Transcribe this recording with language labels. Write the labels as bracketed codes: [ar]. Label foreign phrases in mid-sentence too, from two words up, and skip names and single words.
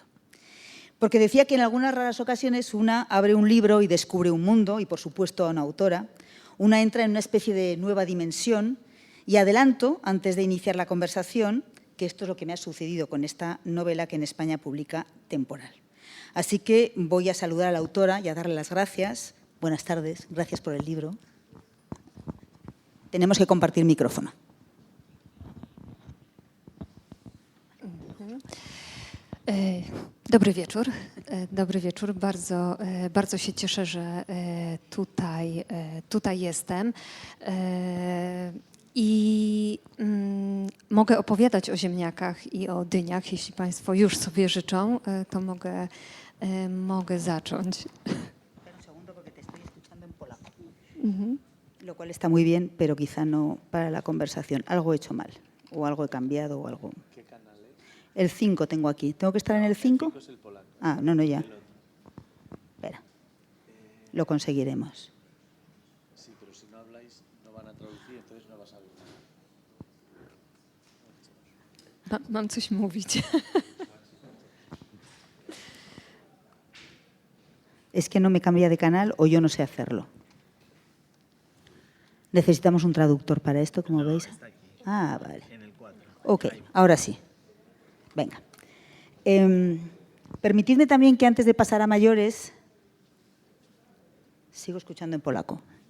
[es] Porque decía que en algunas raras ocasiones una abre un libro y descubre un mundo, y por supuesto a una autora, una entra en una especie de nueva dimensión, y adelanto, antes de iniciar la conversación, que esto es lo que me ha sucedido con esta novela que en España publica Temporal. Así que voy a saludar a la autora y a darle las gracias. Buenas tardes, gracias por el libro. Tenemos que compartir micrófono. [pl] Dobry wieczór. Dobry wieczór. Bardzo się cieszę, że tutaj jestem. I mogę opowiadać o ziemniakach i o dyniach. Jeśli Państwo już sobie życzą, to mogę zacząć. [es] Lo cual está muy bien, pero quizá no para la conversación. Algo he hecho mal, o algo he cambiado, o algo. ¿Qué canal es? El 5 tengo aquí. ¿Tengo que estar en el 5? El 5 es el polaco. Ah, no, ya. Espera. Lo conseguiremos. Sí, pero si no habláis, no van a traducir, entonces no vas a ver nada. [pl] Mam coś mówić. [es] Es que no me cambia de canal o yo no sé hacerlo. Necesitamos un traductor para esto, como veis. Está aquí, Ah, vale. en el 4. Ok, ahora sí. Venga. Permitidme también que antes de pasar a mayores, Sigo escuchando en polaco.